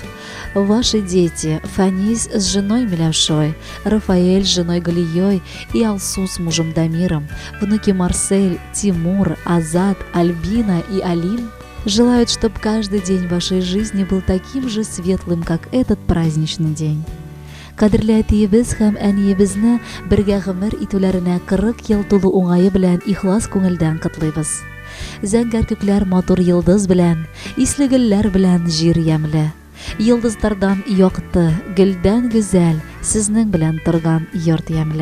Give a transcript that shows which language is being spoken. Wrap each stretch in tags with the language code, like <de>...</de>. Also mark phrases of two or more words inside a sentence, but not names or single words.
<ru>Ваши дети Фанис с женой Милявшой, Рафаэль с женой Галией и Алсу с мужем Дамиром, внуки Марсель, Тимур, Азат, Альбина и Алим желают, чтобы каждый день вашей жизни был таким же светлым, как этот праздничный день.</ru> <tt>Кадрлы әтиебез һәм әниебезне бергә гомер итүләренә 40 ел тулу уңае белән ихлас күңелдән котлыйбыз. Зәңгәр күкләр матур йолдыз белән, исле гөлләр белән җир ямьле. Йолдызлардан якты, гөлдән гүзәл, сезнең белән торган йорт ямьле.</tt>